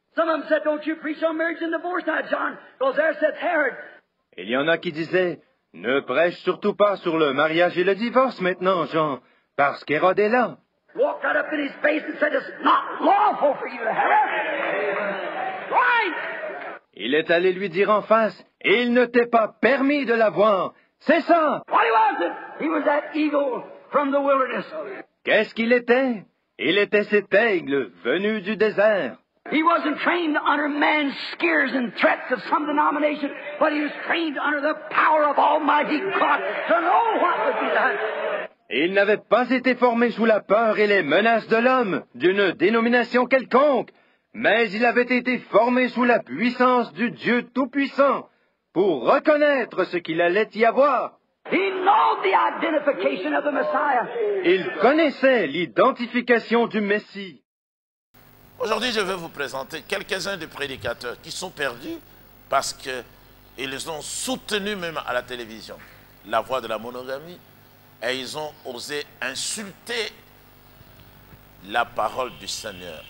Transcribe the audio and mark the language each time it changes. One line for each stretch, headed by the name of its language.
English: Some of them said, don't you preach on marriage and divorce now, John, because there sits Herod.
French: Il y en a qui disaient, ne prêche surtout pas sur le mariage et le divorce maintenant, Jean, parce qu'Hérode est là.
English: Walked right up in his face and said, it's not lawful for you to have it. Right!
French: Il est allé lui dire en face, il ne t'est pas permis de l'avoir. C'est ça!
English: What was it? He was that eagle from the wilderness.
French: Qu'est-ce qu'il était? Il était cet aigle venu du désert.
English: He wasn't trained under man's scares and threats of some denomination, but he was trained under the power of Almighty God to know what would be done.
French: Il n'avait pas été formé sous la peur et les menaces de l'homme, d'une dénomination quelconque, mais il avait été formé sous la puissance du Dieu Tout-Puissant, pour reconnaître ce qu'il allait y avoir.
English: He knew the identification of the Messiah.
French: Il connaissait l'identification du Messie. Aujourd'hui, je vais vous présenter quelques-uns des prédicateurs qui sont perdus parce qu'ils ont soutenu même à la télévision la voie de la monogamie et ils ont osé insulter la parole du Seigneur.